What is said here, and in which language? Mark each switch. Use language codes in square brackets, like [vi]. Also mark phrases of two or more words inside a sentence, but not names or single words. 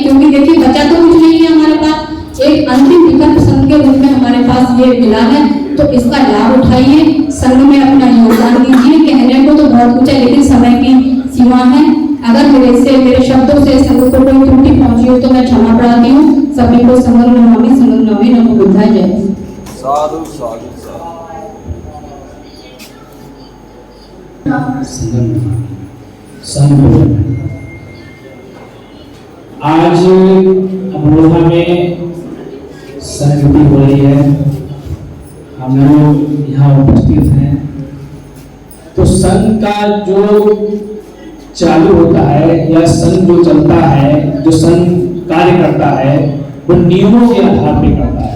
[hi] क्योंकि देखिए बचा तो कुछ नहीं है हमारे पास, एक अंतिम विकल्प संघ के रूप में हमारे पास ये मिला है, तो इसका लाभ उठाइए, संघ में अपना योगदान दीजिए। कहने को तो बहुत कुछ है लेकिन समय की सीमा है। अगर मेरे शब्दों से संघ को कोई त्रुटि पहुंची हो तो मैं क्षमा प्रार्थी हूँ। [pi] सभी को संगम नमामि नमो बुद्धाय जय। साधु साधु साधु। [hi] आज अमरोहा में संगति हो रही है, हम लोग यहाँ उपस्थित हैं। तो संघ का जो चालू या संघ जो चलता है, जो संघ कार्य करता है, वो नियमों के आधार पर करता है।